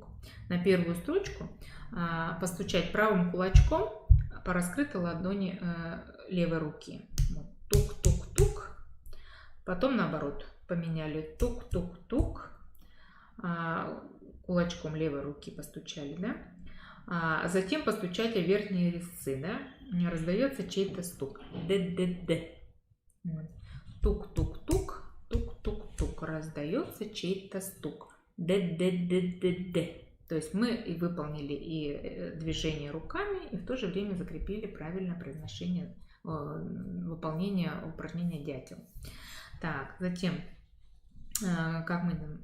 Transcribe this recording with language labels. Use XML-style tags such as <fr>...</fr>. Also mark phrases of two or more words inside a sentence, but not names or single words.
<ru>На первую строчку постучать правым кулачком по раскрытой ладони левой руки. Тук-тук-тук. Потом наоборот поменяли. Тук-тук-тук. Кулачком левой руки постучали, да? А затем постучать о верхние резцы, да? Раздается чей-то стук. Д-д-д. Тук-тук-тук, тук-тук-тук. Раздается чей-то стук. Д-д-д-д-д. То есть мы и выполнили и движение руками, и в то же время закрепили правильное произношение, выполнение упражнения «Дятел». Так, затем, как мы делаем?</ru>